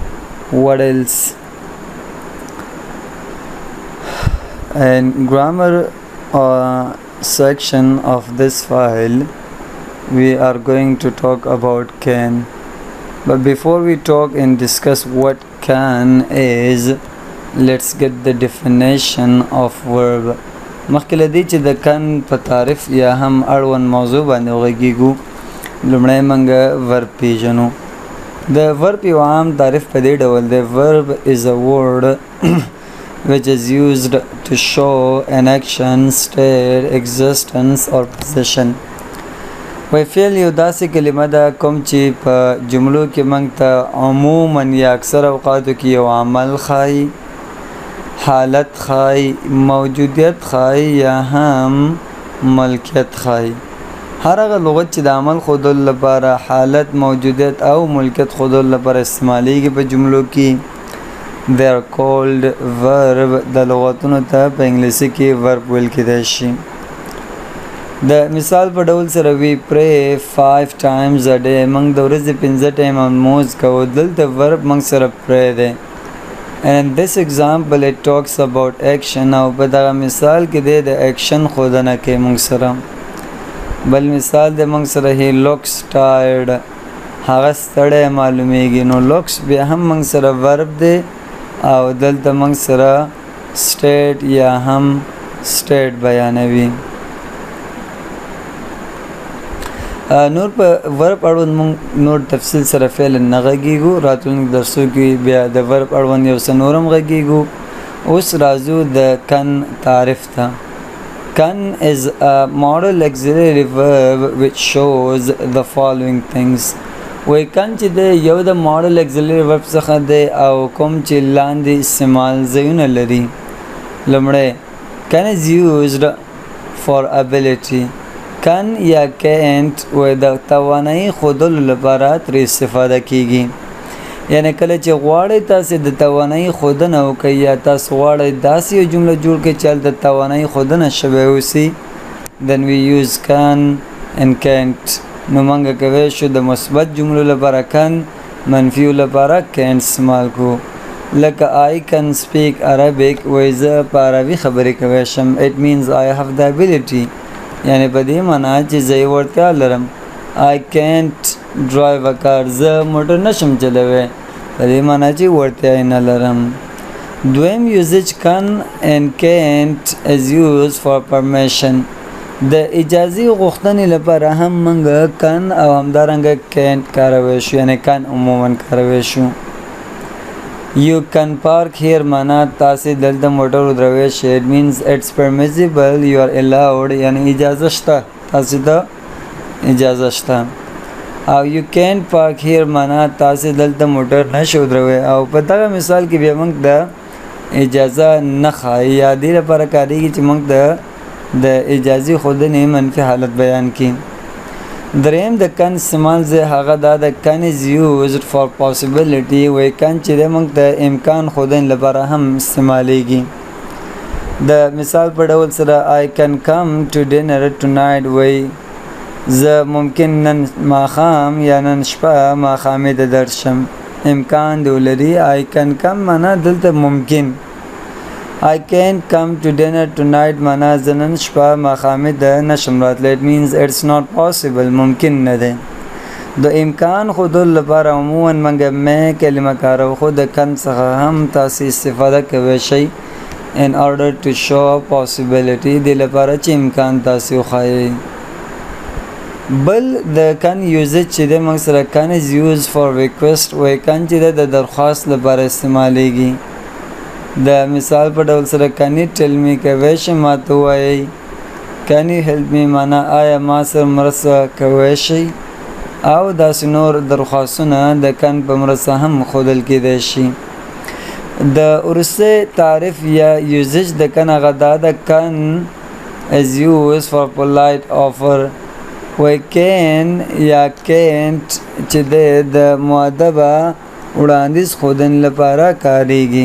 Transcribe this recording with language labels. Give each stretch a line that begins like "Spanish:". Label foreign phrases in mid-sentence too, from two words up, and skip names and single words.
English: And grammar section of this file we are going to talk about can. But before we talk and discuss what can is, let's get the definition of verb.
Pashto: مخکې دی چې د کن په تعریف یا هم اړوند موضوع باندې وغږیږو، لومړی موږ ورب پیژنو. د ورب یو عام تعریف په دې ډول دی:
English: verb is a word which is used to show an action, state, existence or position.
Pashto: وی فعل یو داسې کلمه ده کوم چې په جملو کې موږ ته عموما یا اکثر اوقاتو کې یو عمل ښایي، حالت ښایي، موجودیت ښایي یا هم ملکیت ښایي. هر هغه لغت چې د عمل ښودلو لپاره، حالت، موجودیت او ملکیت ښودلو لپاره استعمالیږي په جملو کې،
English: they are called verb.
Pashto: د لغتونو ته په انګلیسی کې verb ویل کېدای شي. د مثال په ډول سره
English: we pray 5 times a day.
Pashto: موږ د ورځې 5 ټایمه لمونځ کوو. دلته verb موږ سره pray دی.
English: And in this example it talks about action.
Pashto: او په دغه مثال کې د action ښودنه کوي موږ سره. بل مثال د موږ سره
English: he looks tired.
Pashto: هغه ستړی معلومیږي. نو looks بیا هم موږ سره verb دی او دلته موږ سره state یا هم state بیانوي. نور په ورب اړوند موږ نور تفصیل سره فعل نه غږیږو. راتلونکي درسو کې بیا د ورب اړوند یو څه نورم غږیږو. اوس راځو د کن تعریف ته.
English: Can is a modal auxiliary verb which shows the following things.
Pashto: وی کن چې د یو د
English: modal auxiliary verb
Pashto: څخه دی او کوم چې لاندې استعمال ځایونه لري.
English: لومړی can is used for ability.
Pashto: can یا can't وی د توانایي ښودلو لپاره ترې استفاده کیږي. یعنی کله چې غواړئ تاسې د توانایي ښودنه وکړئ یا تاسو غواړئ داسې یو جمله جوړ کړئ چې هلته توانایي ښودنه شوی اوسي،
English: then we use can and can't.
Pashto: نو موږ کولی شو د مثبت جملو لپاره can، منفیو لپاره can't استعمال کړو.
English: لکه I can speak Arabic.
Pashto: وایي زه په عربي خبرې کولی شم.
English: it means I have the ability.
Pashto: یعنی په دې معنا چې زه یې وړتیا لرم.
English: I can't drive a car.
Pashto: زه موټر نشم چلوی. په دې معنا چې وړتیا یې نه لرم. دویم یوزیج
English: can and can't is used for permission.
Pashto: د اجازه غوښتنې لپاره هم موږ can او همدارنګه can't کارولی شو، یعنی can عموما کارولی شو.
English: You can park here
Pashto: معنا تاسې دلته موټر ودروی شئ.
English: It means it's permissible, you are allowed
Pashto: یعنی اجازه شته تاسې ته اجازه شته. او
English: you can't park here
Pashto: معنا تاسې دلته موټر نشئ ودروی. او په دغه مثال کې بیا موږ د اجازه نه ښایي یا دې لپاره کارېږي چې موږ د اجازې ښودنې منفي حالت بیان کړي. دریم د کن استعمال زه هغه دا د کن
English: is used for possibility
Pashto: وی کن چې د موږ د امکان ښودنې لپاره هم استعمالیږي. د مثال په ډول سره
English: I can come to dinner tonight
Pashto: وی زه ممکن نن ماښام یا نن شپه ماښامې ته درشم. امکان دی ولري.
English: I can come
Pashto: معنا دلته ممکن.
English: I can't come to dinner tonight
Pashto: معنا زه نن شپه ماښامې ته نشم راتلی.
English: It means it's not possible
Pashto: ممکن نه دی. د امکان ښودلو لپاره عموما موږ مې کلمه کاروو خو د کن څخه هم تاسې استفاده کوی شئ
English: in order to show possibility
Pashto: دې لپاره چې امکان تاسې وښایئ. بل د کن یوزج چې د موږ سره کن
English: is used for request
Pashto: وی کن چې د درخواست لپاره استعمالیږي. د مثال په ډول سره
English: can you tell me
Pashto: کوی شئ ما ته ووایئ.
English: can you help me
Pashto: معنا آیا ما سره مرسته کوی شئ. او داسې نور درخواستونه د کن په مرسته هم ښودل کیدی شي. د وروستی تعریف یا یوزج د کن هغه دا د کن
English: is used for polite offer
Pashto: وی can یا can't چې د مؤدبه وړاندیز ښودنې لپاره کاریږي.